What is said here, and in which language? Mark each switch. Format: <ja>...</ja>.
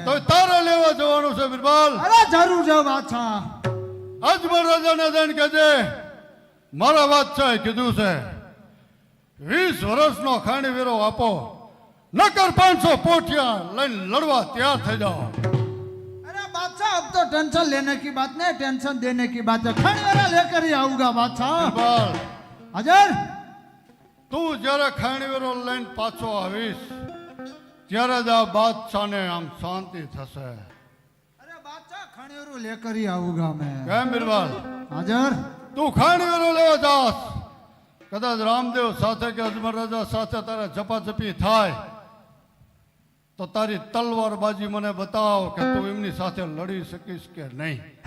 <gu>તો તારે લેવા જવાનું છે. બિરબલ અરે જરૂર છે બાદશાહ. અજમલ રાજાને જઈને કહેજે મારા બાદશાહે કીધું છે 20 વર્ષનો ખાણીવેરો આપો, નકર 500 પોઠિયા લઈને લડવા તૈયાર થઈ જાઓ.</gu> <hi>अरे बादशाह अब तो टेंशन लेने की बात नहीं, टेंशन देने की बात है. खंडवेरा लेकर ही आऊंगा बादशाह.</hi> <gu>બિરબલ</gu> <hi>हाजर.</hi> <gu>તું જ્યારે ખાણીવેરો લઈને પાછો આવીશ ત્યારે જ આ બાદશાહને આમ શાંતિ થશે.</gu> <hi>अरे बादशाह खंडवेरू लेकर ही आऊंगा मैं.</hi> <gu>કેમ બિરબલ</gu> <hi>हाजर.</hi> <gu>તું ખાણીવેરો લેવા જાસ, કદાચ રામદેવ સાથે કે અજમલ રાજા સાથે તારે ઝપાઝપી થાય તો તારી તલવારબાજી મને બતાવ કે તું એમની સાથે લડી શકીશ કે નહીં.</gu>